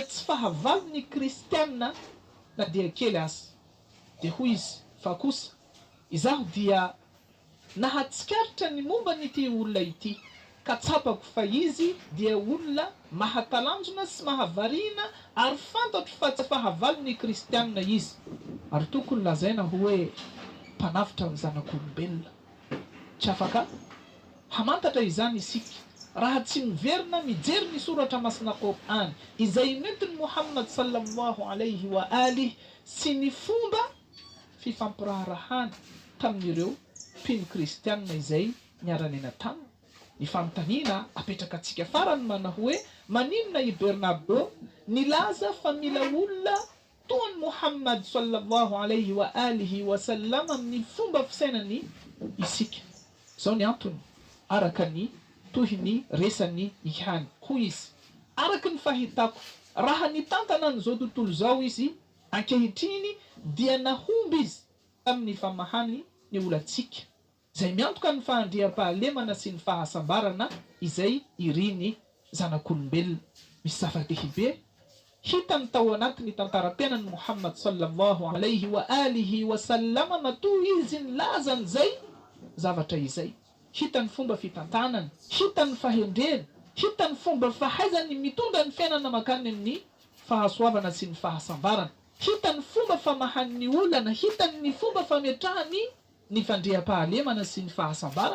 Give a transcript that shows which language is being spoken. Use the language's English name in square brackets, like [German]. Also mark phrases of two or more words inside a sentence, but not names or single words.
[Malagasy] tsy fahavalon'ny kristianina na dia kely azy dia hoy izy fa kosa izaho dia nahatsikaritra ny momba n'ity olona ity ka tsapako fa izy dia olona mahatalanjona sy mahavariana ary fantatro fa tsy fahavalon'ny kristianina izy ary tokony lazaina hoe mpanavitra ny zanak'olombelona tsy afaka hamantatra izany isika raha tsy miverina mijery ny soratra masina Qur'an izay nentiny Muhammad [Arabic] صلى الله عليه وآله [Malagasy] sy ny fomba fifampiraharahana tamin'ireo mpino kristianina izay niara-nena taminy. Ny fanontaniana apetraka antsika farany mana hoe maninona i Bernardo nilaza fa mila olona toa ny Muhammad [Arabic] صلى الله عليه وآله وسلم [Malagasy] amin'ny fomba fisainany isika. Zao ny antony araka ny tohiny resany ihany hoy izy araka ny fahitako raha nitantana an'izao tontolo zao izy ankehitriny dia nahomby izy amin'ny famahany ny olantsika izay miantoka ny fahandriam-pahalemana sy ny fahasambarana izay iriny zanak'olombelona. Misy zava-dehibe hitany tao anatin'ny tantaram-piainan'i Muhammad [Arabic] صلى الله عليه وآله وسلم [Malagasy] matoa izy nilaza an'izay zavatra izay. Hitany fomba fitantanany, hitany fahendreny, hitany fomba fahaizany mitondra ny fiainana makany amin'ny fahasoavana sy ny fahasambarana, hitany fomba famahan'ny olana, hitany ny fomba fametrahany ny fandriam-pahalemana sy ny fahasambarana.